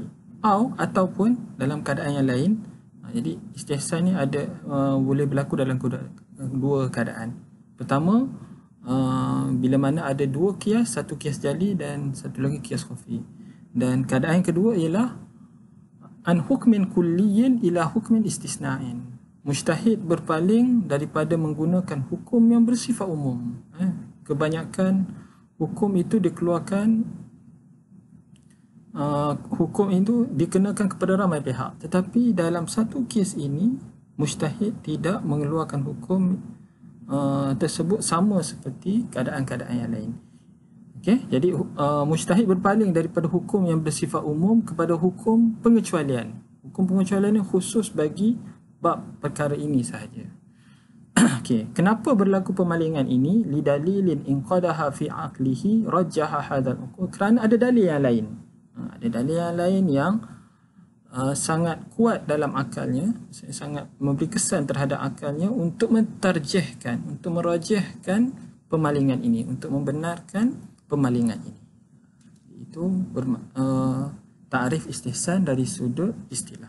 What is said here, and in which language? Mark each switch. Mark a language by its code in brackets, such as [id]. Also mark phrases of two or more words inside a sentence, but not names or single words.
[ms] Ataupun dalam keadaan yang lain. Jadi istihsan ni ada boleh berlaku dalam 2 keadaan. Pertama, bila mana ada 2 kias, satu kias jali dan satu lagi kias khafi. Dan keadaan yang kedua ialah [ar] an hukmin kulliyin ila hukmin istisna'in. [ms] Mujtahid berpaling daripada menggunakan hukum yang bersifat umum. Kebanyakan hukum itu dikeluarkan, hukum itu dikenakan kepada ramai pihak. Tetapi dalam satu kes ini, mujtahid tidak mengeluarkan hukum tersebut sama seperti keadaan-keadaan yang lain. Jadi mujtahid berpaling daripada hukum yang bersifat umum kepada hukum pengecualian. Hukum pengecualian ini khusus bagi bab perkara ini sahaja. Kenapa berlaku pemalingan ini? [ar] Lidalilin inqadaha fi aqlihi rajjaha hadzal uqul. [ms] Kerana ada dalil yang lain. Ada dalil yang lain yang sangat kuat dalam akalnya, sangat memberi kesan terhadap akalnya untuk mentarjihkan, untuk merajihkan pemalingan ini, untuk membenarkan pemalingan ini. Itu ta'rif istihsan dari sudut istilah.